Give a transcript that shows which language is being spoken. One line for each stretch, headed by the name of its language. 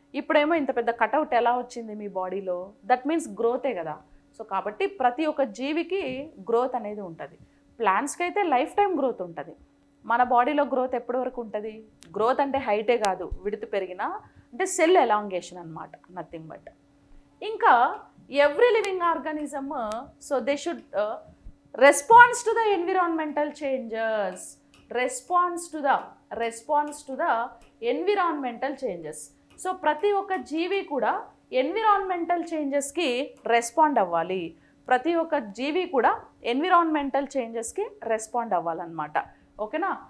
Telugu: ఇప్పుడేమో ఇంత పెద్ద కటౌట్ ఎలా వచ్చింది మీ బాడీలో?
English: that means
Telugu: గ్రోతే కదా. సో కాబట్టి ప్రతి ఒక్క జీవికి గ్రోత్ అనేది ఉంటుంది. ప్లాంట్స్కి అయితే లైఫ్ టైం గ్రోత్ ఉంటుంది. మన బాడీలో గ్రోత్ ఎప్పటి వరకు ఉంటుంది? గ్రోత్ అంటే హైటే కాదు, విడత పెరిగినా అంటే సెల్ ఎలాంగేషన్ అనమాట,
English: Nothing but.
Telugu: ఇంకా
English: every living organism, so they should response to the environmental changes, response to the environmental changes.
Telugu: So ప్రతి ఒక్క జీవి కూడా ఎన్విరాన్మెంటల్ చేంజెస్కి రెస్పాండ్ అవ్వాలి, ప్రతి ఒక్క జీవి కూడా ఎన్విరాన్మెంటల్ చేంజెస్కి రెస్పాండ్ అవ్వాలన్నమాట. ఓకేనా?